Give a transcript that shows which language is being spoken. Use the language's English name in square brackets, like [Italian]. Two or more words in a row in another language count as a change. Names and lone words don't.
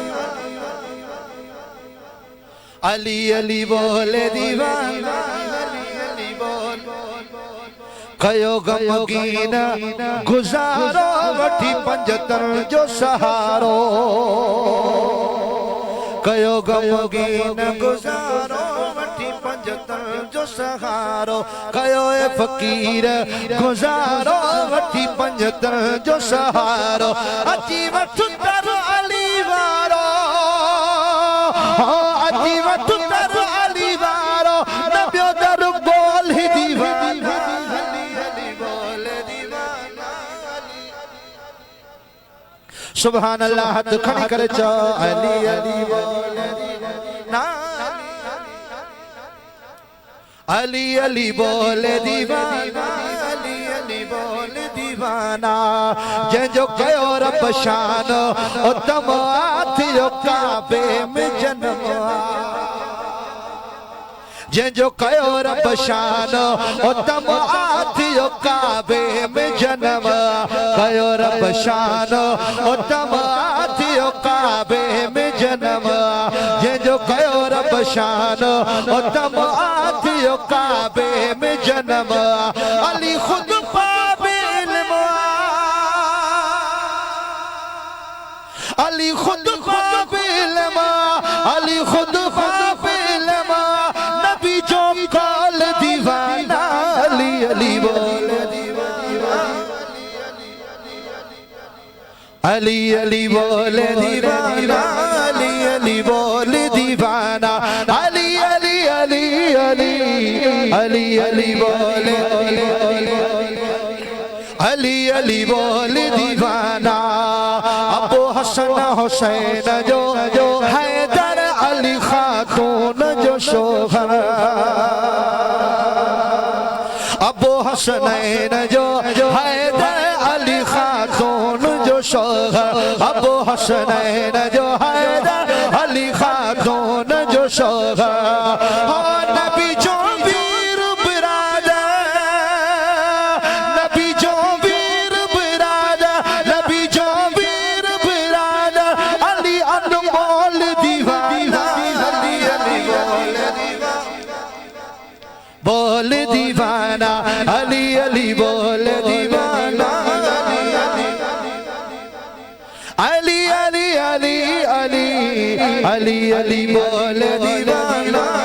[Sindhi] अली अली बोले दीवाना अली अली बोले कयो गमगीन गुजारो वठी पंजतन जो सहारो कयो गमगीन गुजारो वठी पंजतन जो सहारो कयो ए फकीर गुजारो वठी पंजतन जो सहारो अची वठ तर अली वारो अची वठ तर अली वारो न ॿियो दर बोल ही दीवाना अली अली बोले दीवाना [Arabic] سبحان الله [Sindhi] हथ खणी करे चो अली अली बोले दीवाना अली अली बोले दीवाना अली अली बोले दीवाना जंहिंजो कयो रब शान उतम थियो काबे में जन्म जंहिंजो कयो रब शान उतम थियो काबे में जन्म कयो रब शान उतम थियो काबे में जन्म जंहिंजो कयो रब शान उतम थियो काबे में जन्म अली खुद पाबे इल्म अली खुद पाबे इल्म अली खुद पाबे इल्म नबी जो काल दीवाना अली अली बोले दीवाना अली अली बोले दीवाना अली अली बोले दीवाना अली अली अली अली अली अली बोले अली अली बोले दीवाना अबू हसन हुसैन जो हैदर अली खातून जो शोहर अबू हसनैन जो हैदर अली खातून जो शोहर अबू हसनैन जो हैदर अली खातून जो शोहर नबी जो वीर बिरादर नबी जो वीर बिरादर नबी जो वीर बिरादर अली अनमोल दीवाना अली अली बोल दीवाना अली अली बोल दीवाना अली अली अली अली अली अली बोल दीवाना